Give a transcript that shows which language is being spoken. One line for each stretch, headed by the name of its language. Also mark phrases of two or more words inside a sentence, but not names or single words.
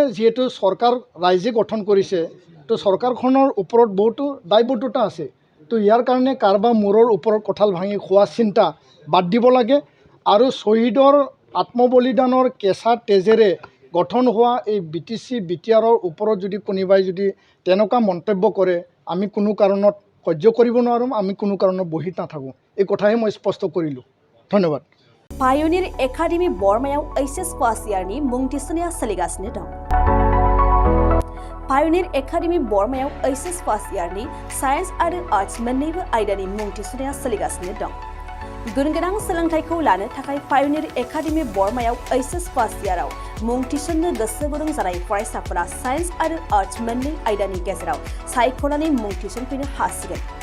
Assamese: যিহেতু চৰকাৰ ৰাইজে গঠন কৰিছে তো চৰকাৰখনৰ ওপৰত বহুতো দায়বদ্ধতা আছে তো ইয়াৰ কাৰণে কাৰোবাৰ মূৰৰ ওপৰত কঁঠাল ভাঙি খোৱা চিন্তা বাদ দিব লাগে আৰু শহীদৰ আত্মবলিদানৰ কেঁচা তেজেৰে গঠন হোৱা এই BTC BTRৰ ওপৰত যদি কোনোবাই যদি তেনেকুৱা মন্তব্য কৰে আমি কোনো কাৰণত সহ্য কৰিব নোৱাৰোঁ আমি কোনো কাৰণত বহি নাথাকোঁ এই কথাই মই স্পষ্ট কৰিলোঁ ধন্যবাদ
Bodo: पायनिर एकाडेमी बर्मायाव HS पास इयारनि मुं थिसननाया सोलिगासिनो दं पायनिर एकाडेमी बर्मायाव HS पास इयारनि साइन्स आरो आर्ट्स मोन्नैबो आयदानि मुं थिसननाया सोलिगासिनो दं गुनगोनां सोलोंथाइखौ लानो थाखाय पायनिर एकाडेमी बर्मायाव HS पास इयाराव मुं थिसननो गोसो गुदुं जानाय फरायसाफोरा साइन्स आरो आर्ट्स मोन्नै आयदानि गेजेराव सायख'नानै मुं थिसनफैनो हासिगोन